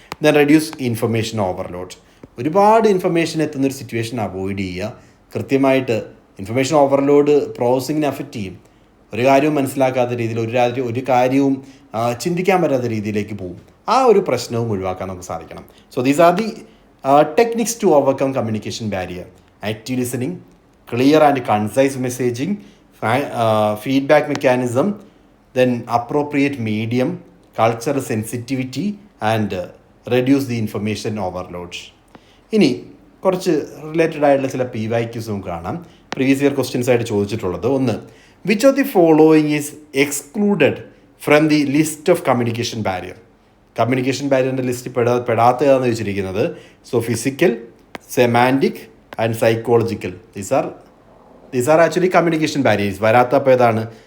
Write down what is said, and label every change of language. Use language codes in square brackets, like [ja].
[en] Then reduce information overload. [ml] ഒരുപാട് information എത്തുന്നൊരു situation avoid ചെയ്യുക. കൃത്യമായിട്ട് ഇൻഫർമേഷൻ ഓവർലോഡ് പ്രോസസ്സിങ്ങിനെ അഫക്റ്റ് ചെയ്യും. ഒരു കാര്യവും മനസ്സിലാക്കാത്ത രീതിയിൽ ഒരു കാര്യവും ചിന്തിക്കാൻ പറ്റാത്ത രീതിയിലേക്ക് പോകും. ആ ഒരു പ്രശ്നവും ഒഴിവാക്കാൻ നമുക്ക് സാധിക്കണം. [en] So these are the techniques to overcome communication barrier. Active listening, clear and concise messaging, feedback mechanism, then appropriate medium, cultural sensitivity and reduce the information overload. [ml] ഇനി കുറച്ച് റിലേറ്റഡ് ആയിട്ടുള്ള ചില PYQs നമുക്ക് കാണാം. പ്രീവിയസ് ഇയർ ക്വസ്റ്റ്യൻസ് ആയിട്ട് ചോദിച്ചിട്ടുള്ളത്. [en] ഒന്ന്, which of the following is excluded from the list of communication barrier? [ml] Communication ബാരിയറിൻ്റെ list പെടാത്തതാണെന്ന് ചോദിച്ചിരിക്കുന്നത്. [en] So physical, semantic and psychological, these are actually communication barriers. [ml] വരാത്തപ്പോൾ ഏതാണ്?